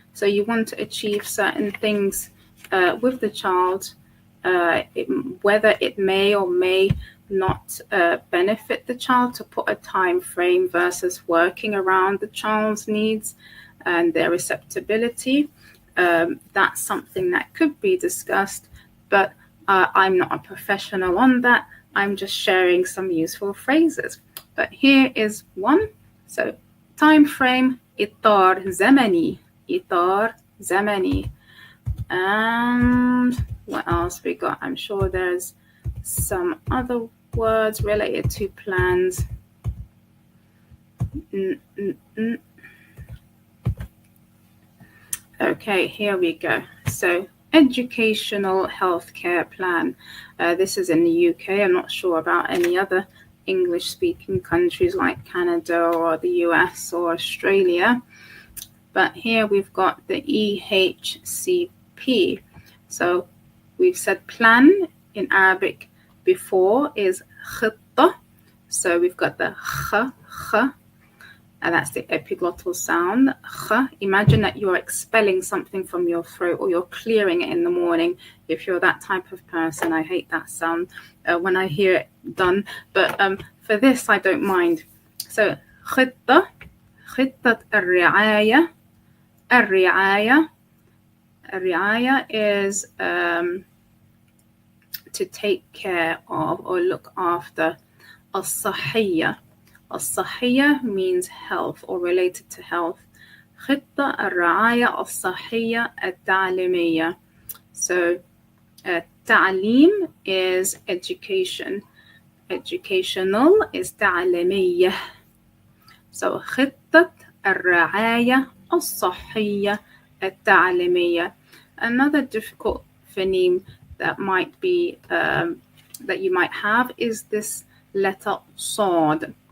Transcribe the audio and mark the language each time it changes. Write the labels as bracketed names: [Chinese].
[English] So you want to achieve certain things with the child, whether it may or may not benefit the child to put a time frame versus working around the child's needs and their receptibility. That's something that could be discussed, but I'm not a professional on that. I'm just sharing some useful phrases. But here is one. So time frame, [Arabic] إطار زمني, إطار زمني. [English] And what else we got? I'm sure there's some other words related to plans. Okay, here we go. So educational healthcare plan. This is in the UK. I'm not sure about any other English-speaking countries like Canada or the US or Australia. But here we've got the EHCP. So we've said plan in Arabic before is خطة. So we've got the kh, and that's the epiglottal sound. Kh. Imagine that you're expelling something from your throat, or you're clearing it in the morning. If you're that type of person, I hate that sound when I hear it done. But for this, I don't mind. [Arabic] So خطة, خطة الرعاية. [English] الرعاية is to take care of or look after. [Arabic] الصحية. [English] الصحية means health or related to health. [Arabic] خطة الرعاية الصحية التعليمية. [English] So تعليم is education. Educational is تعليمية. [Arabic] So خطة الرعاية الصحية التعليمية. [English] Another difficult phoneme that might be that you might have is this letter صاد.